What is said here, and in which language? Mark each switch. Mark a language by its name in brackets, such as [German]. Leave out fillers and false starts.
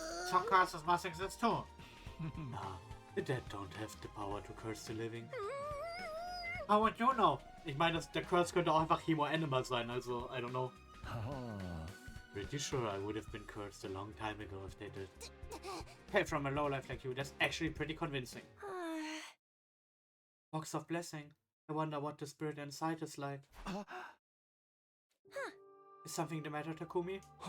[English] Some curses must exist too. Nah, the dead don't have the power to curse the living. How would you know? [German] Ich meine, der Curse könnte auch einfach Human Animal sein, also, [English] I don't know. Pretty sure I would have been cursed a long time ago if they did. Hey, from a lowlife like you, that's actually pretty convincing. Box of blessing. I wonder what the spirit inside is like. Is something the matter, Takumi?